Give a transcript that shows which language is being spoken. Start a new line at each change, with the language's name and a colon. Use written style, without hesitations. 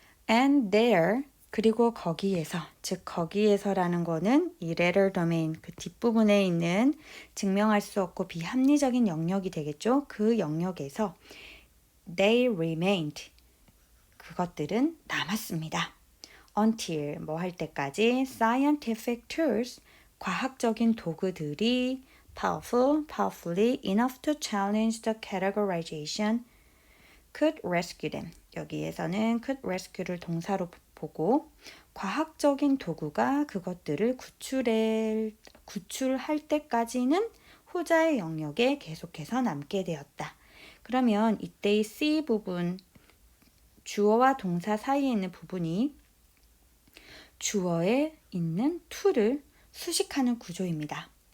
English: And there,
Korean: 그리고 거기에서, 즉 거기에서라는 거는 이
English: latter domain,
Korean: 그 뒷부분에 있는 증명할 수 없고 비합리적인 영역이 되겠죠. 그 영역에서
English: they remained,
Korean: 그것들은 남았습니다.
English: until
Korean: 뭐 할 때까지
English: scientific tools,
Korean: 과학적인 도구들이
English: powerfully enough to challenge the categorization could rescue them.
Korean: 여기에서는 could rescue를 동사로 보고 과학적인 도구가 그것들을 구출할 때까지는 후자의 영역에 계속해서 남게 되었다. 그러면 이때의 C 부분, 주어와 동사 사이에 있는 부분이 주어에 있는 to를 수식하는 구조입니다.